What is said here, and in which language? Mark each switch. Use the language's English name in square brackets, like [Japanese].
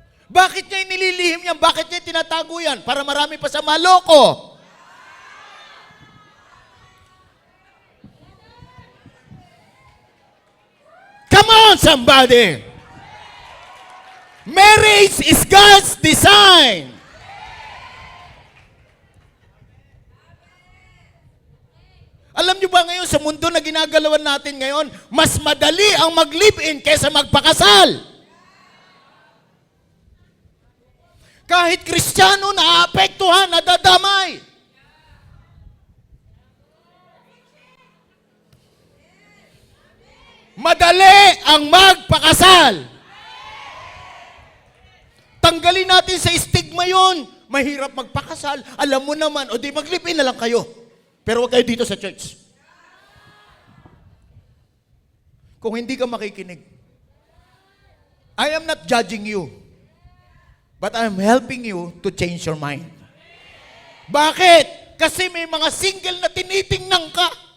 [Filipino] Bakit niya inililihim yan? Bakit niya tinatago yan? Para marami pa sa maloko. [English] Come on, somebody! Marriage is God's design. [Filipino] Alam niyo ba ngayon sa mundo na ginagalawan natin ngayon, mas madali ang mag-live-in kaysa magpakasal. Kahit Kristiyano, naapektuhan, nadadamay. Madali ang magpakasal. Tanggalin natin sa stigma yon. Mahirap magpakasal. Alam mo naman, o di mag-live-in na lang kayo. Pero huwag kayo dito sa church. Kung hindi ka makikinig, [English] I am not judging you, but I am helping you to change your mind. [Filipino] Bakit? Kasi may mga single na tinitingnan ka.